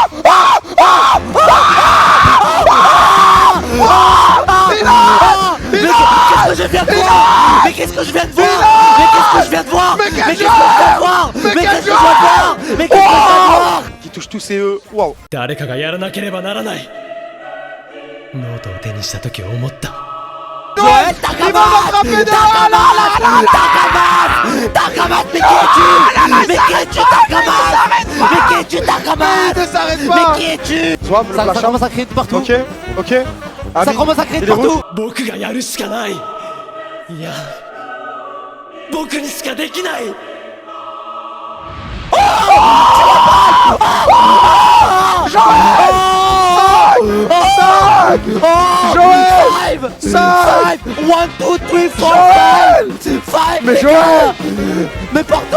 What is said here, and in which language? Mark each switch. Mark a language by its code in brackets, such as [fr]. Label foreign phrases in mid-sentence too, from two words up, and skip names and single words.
[fr] Qu'est-ce que je viens de voir? Mais qu'est-ce que je viens de voir? Mais qu'est-ce que je viens de voir? Mais qu'est-ce que je viens de voir? Mais qu'est-ce que je viens de voir? Mais qu'est-ce que je viens de voir? Qui touche tous ses E. Waouh. [ja] 誰かがやらなければならないノートを手にした時思った [fr] Joël, Il va l'attraper derrière. Takamat, mais qui es-tu? Mais qui es-tu, Takamat? Mais qui es-tu, Takamat? Ne s'arrête Mais pas. qui es-tu? Zouave, le Ça flash commence out. à crier de partout. Ok, ok. Ça Amine, commence à crier de il est rouge. partout. [ja] 僕がやるしかないいや僕にしかできない [fr] Joël. 5 1, 2, 3, 4, 5 Mais Joël. Mais pardon.